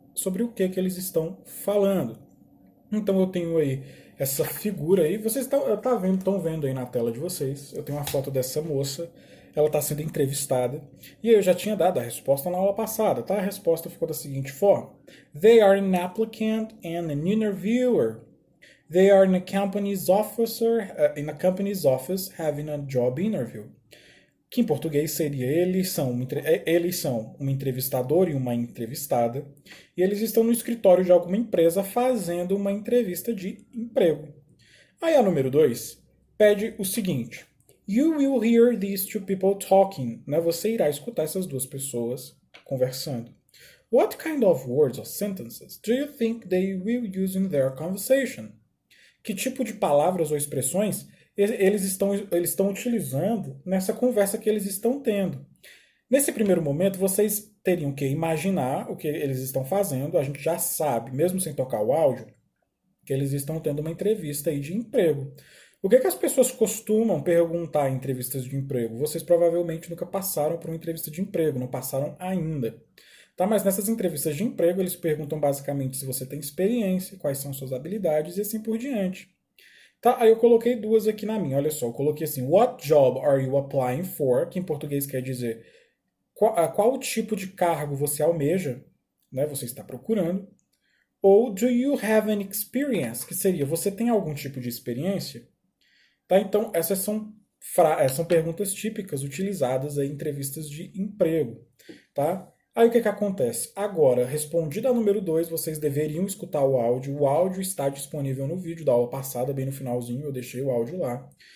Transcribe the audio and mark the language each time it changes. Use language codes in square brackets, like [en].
[pt] Sobre o que eles estão falando. Então eu tenho aí essa figura aí. Vocês estão vendo aí na tela de vocês. Eu tenho uma foto dessa moça. Ela está sendo entrevistada. E eu já tinha dado a resposta na aula passada, tá? A resposta ficou da seguinte forma. [en] They are an applicant and an interviewer. They are in a company's office having a job interview. [pt] Que em português seria eles são um entrevistador e uma entrevistada, e eles estão no escritório de alguma empresa fazendo uma entrevista de emprego. Aí a número 2 pede o seguinte: [en] You will hear these two people talking. [pt] Né? Você irá escutar essas duas pessoas conversando. [en] What kind of words or sentences do you think they will use in their conversation? [pt] Que tipo de palavras ou expressões eles estão utilizando nessa conversa que eles estão tendo? Nesse primeiro momento, vocês teriam que imaginar o que eles estão fazendo. A gente já sabe, mesmo sem tocar o áudio, que eles estão tendo uma entrevista aí de emprego. O que as pessoas costumam perguntar em entrevistas de emprego? Vocês provavelmente nunca passaram por uma entrevista de emprego, não passaram ainda. Tá, mas nessas entrevistas de emprego, eles perguntam basicamente se você tem experiência, quais são suas habilidades e assim por diante. Tá, aí eu coloquei duas aqui na minha, olha só. Eu coloquei assim, [en] what job are you applying for? [pt] Que em português quer dizer qual tipo de cargo você almeja, né, você está procurando. Ou [en] do you have any experience? [pt] Que seria, você tem algum tipo de experiência? Tá, então essas são perguntas típicas utilizadas em entrevistas de emprego. Tá? Aí o que acontece? Agora, respondida a número 2, vocês deveriam escutar o áudio. O áudio está disponível no vídeo da aula passada, bem no finalzinho, eu deixei o áudio lá.